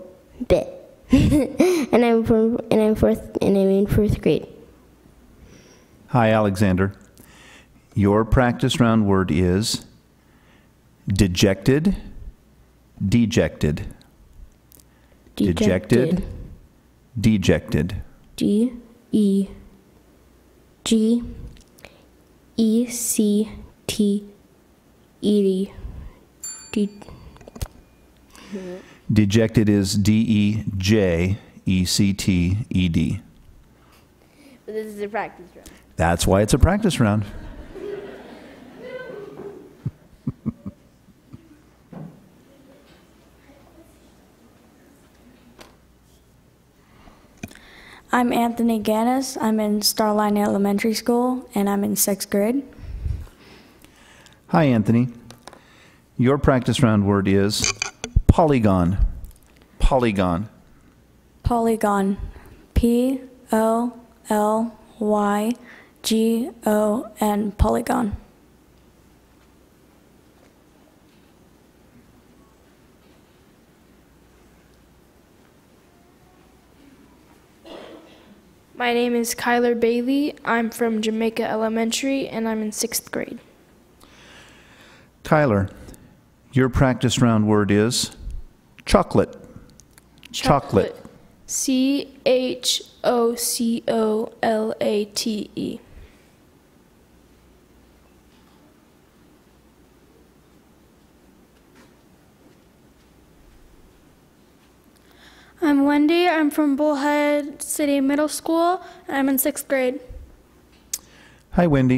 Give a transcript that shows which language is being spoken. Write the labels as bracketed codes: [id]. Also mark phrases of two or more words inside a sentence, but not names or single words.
[en] and I'm in 4th grade. Hi, Alexander. Your practice round word is dejected, dejected. Dejected, dejected. D-E-G-E-C-T-E-D. Dejected is D-E-J-E-C-T-E-D. But this is a practice round. That's why it's a practice round. I'm Anthony Gannis. I'm in Starline Elementary School, and I'm in 6th grade. Hi, Anthony. Your practice round word is polygon. Polygon. Polygon. P-O-L-Y-G-O-N. Polygon. My name is Kyler Bailey. I'm from Jamaica Elementary, and I'm in 6th grade. Kyler, your practice round word is chocolate. Chocolate. C-H-O-C-O-L-A-T-E. I'm Wendy. I'm from Bullhead City Middle School, and I'm in 6th grade. Hi, Wendy.